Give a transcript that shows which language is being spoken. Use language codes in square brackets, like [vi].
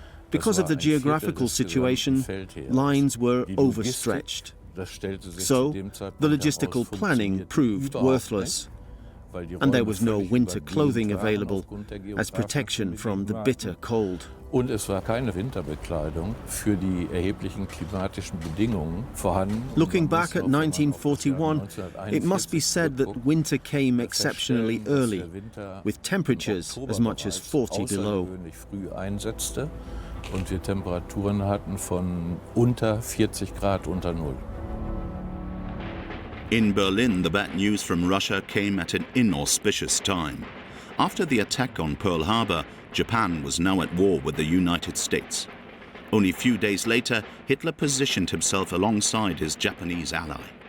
[en] Because of the geographical situation, lines were overstretched. So, the logistical planning proved worthless. And there was no winter clothing available as protection from the bitter cold. [de] Und es war keine Winterbekleidung für die erheblichen klimatischen Bedingungen vorhanden. [en] Looking back at 1941, it must be said that winter came exceptionally early, with temperatures as much as 40 below. [de] Früh einsetzte und wir Temperaturen hatten von unter 40 Grad unter Null. [en] In Berlin, the bad news from Russia came at an inauspicious time. After the attack on Pearl Harbor, Japan was now at war with the United States. Only a few days later, Hitler positioned himself alongside his Japanese ally.